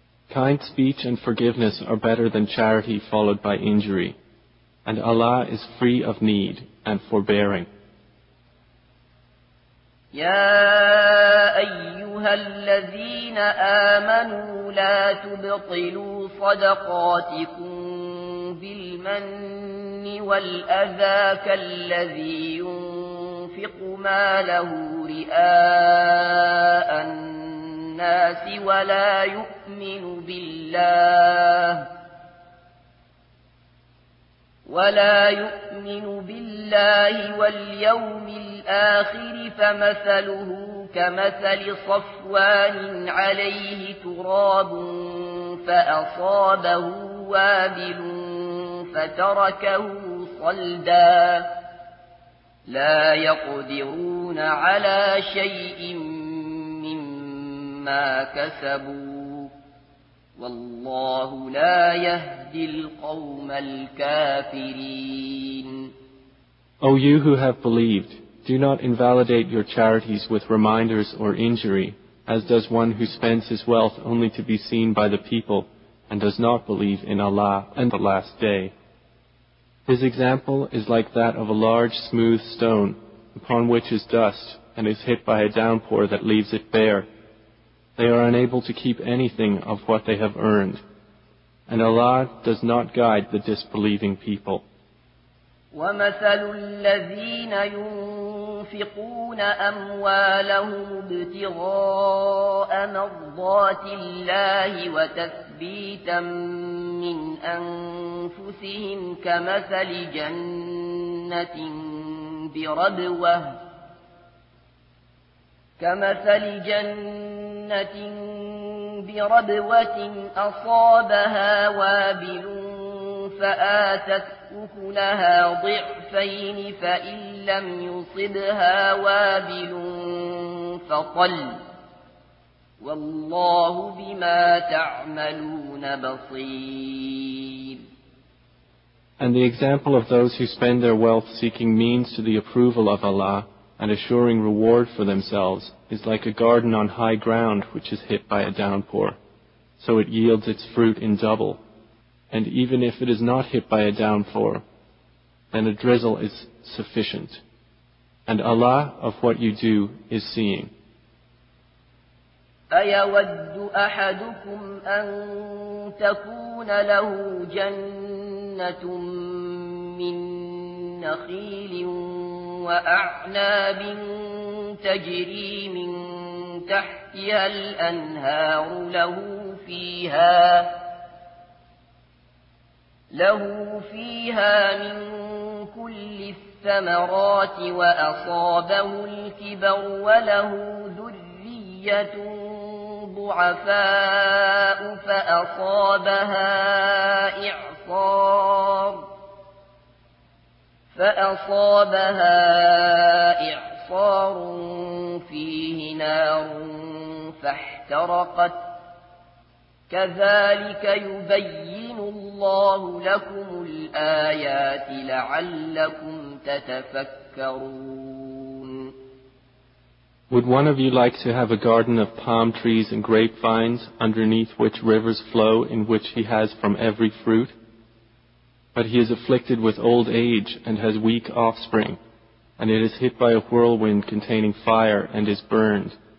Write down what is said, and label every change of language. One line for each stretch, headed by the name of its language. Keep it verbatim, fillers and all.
English: Kind speech and forgiveness are better than charity followed by injury, and Allah is free of need and forbearing.
Arabic: يا أيها الذين آمنوا لا تبطلوا صدقاتكم بالمن والأذى كالذي ينفق ماله رئاء الناس ولا يؤمن بالله ولا يؤمن بالله واليوم الآخر فمثله كمثل صفوان عليه تراب فأصابه وابل فتركه صلدا لا يقدرون على شيء مما كسبوا والله لا يهدي القوم الكافرين.
English: O you who have believed, do not invalidate your charities with reminders or injury, as does one who spends his wealth only to be seen by the people and does not believe in Allah and the Last Day. His example is like that of a large smooth stone, upon which is dust, and is hit by a downpour that leaves it bare. They are unable to keep anything of what they have earned. And Allah does not guide the disbelieving people.
Arabic: وَمَثَلُ الَّذِينَ يُنْفِقُونَ أَمْوَالَهُمُ ابْتِغَاءَ مَرْضَاتِ اللَّهِ وَتَثْبِيتًا مِنْ أَنْفُسِهِمْ كَمَثَلِ جَنَّةٍ بِرَبْوَةٍ كَمَثَلِ جَنَّةٍ بِرَبْوَةٍ أَصَابَهَا وَابِلٌ فآتت أكلها ضعفين فإن لم يصبها وابل فطل والله بما تعملون بصير.
English: And the example of those who spend their wealth seeking means to the approval of Allah and assuring reward for themselves is like a garden on high ground which is hit by a downpour, so it yields its fruit in double. And even if it is not hit by a downpour, then a drizzle is sufficient. And Allah of what you do is seeing.
Arabic: أَيَوَدُّ أَحَدُكُمْ أَن تَكُونَ لَهُ جَنَّةٌ مِّن نَخِيلٍ وَأَعْنَابٍ تَجْرِي مِن تَحْتِهَا الْأَنْهَارُ لَهُ فِيهَا له فيها من كل الثمرات وأصابه الكبر وله ذرية ضعفاء فأصابها إعصار فأصابها إعصار فيه نار فاحترقت كذلك يبين الله لكم الآيات لعلكم تتفكرون.
English: Would one of you like to have a garden of palm trees and grapevines underneath which rivers flow in which he has from every fruit? But he is afflicted with old age and has weak offspring, and it is hit by a whirlwind containing fire and is burned.